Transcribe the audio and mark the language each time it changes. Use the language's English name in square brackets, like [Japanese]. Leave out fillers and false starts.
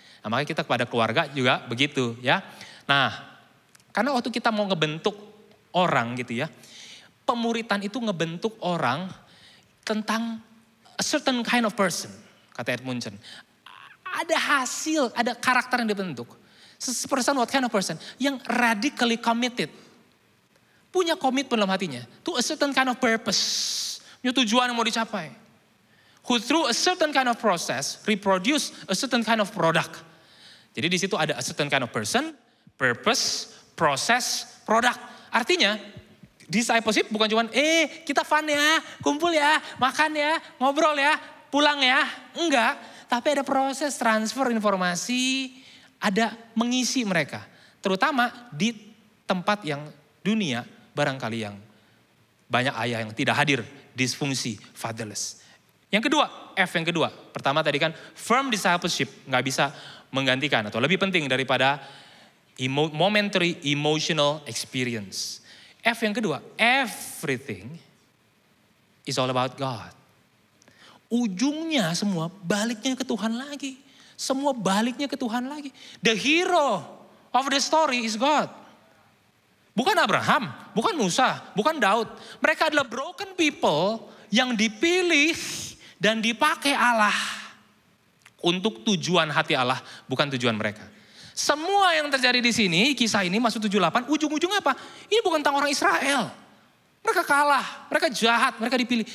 [Indonesian] Nah, makanya kita kepada keluarga juga begitu ya. Nah, karena waktu kita mau ngebentuk orang gitu ya. Pemuritan itu ngebentuk orang tentang [English] a certain kind of person. [Indonesian] Kata Ed Munchen. Ada hasil, ada karakter yang dibentuk. [English] Person, what kind of person? Yang radically committed. [Indonesian] Punya komitmen dalam hatinya. [English] To a certain kind of purpose. [Indonesian] Punya tujuan yang mau dicapai. [English] Who through a certain kind of process reproduce a certain kind of product. [Indonesian] Jadi di situ ada [English] a certain kind of person, purpose, process, product. [Indonesian] Artinya discipleship bukan cuma kita fun ya, kumpul ya, makan ya, ngobrol ya, pulang ya. Enggak. Tapi ada proses transfer informasi, ada mengisi mereka. Terutama di tempat yang dunia, barangkali yang banyak ayah yang tidak hadir, disfungsi, fatherless. Yang kedua, F yang kedua. Pertama tadi kan firm discipleship gak bisa menggantikan atau lebih penting daripada [English] momentary emotional experience. [Indonesian] F yang kedua, [English] everything is all about God. [Indonesian] Ujungnya semua baliknya ke Tuhan lagi. Semua baliknya ke Tuhan lagi. [English] The hero of the story is God. [Indonesian] Bukan Abraham, bukan Musa, bukan Daud. Mereka adalah broken people yang dipilih dan dipakai Allah untuk tujuan hati Allah, bukan tujuan mereka. Semua yang terjadi di sini, kisah ini masuk 78, ujung-ujungnya apa? Ini bukan tentang orang Israel. Mereka kalah, mereka jahat, mereka dipilih.